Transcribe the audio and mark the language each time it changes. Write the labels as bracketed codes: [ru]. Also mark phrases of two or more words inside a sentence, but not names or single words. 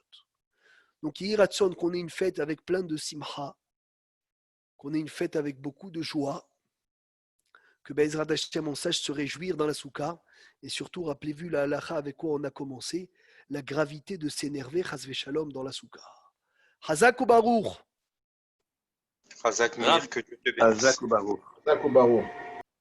[fr] Donc, il y a ratson qu'on ait une fête avec plein de simcha, qu'on ait une fête avec beaucoup de joie, que [he] בעזרת השם, [fr] on sache se réjouir dans la soukha, et surtout, rappelez-vous la halacha avec quoi on a commencé, la gravité de s'énerver, [he] חס ושלום, [fr] dans la soukha. [he] חזק וברוך. חזק מאיר, [fr] que Dieu te bénisse. [he] זך וברוך.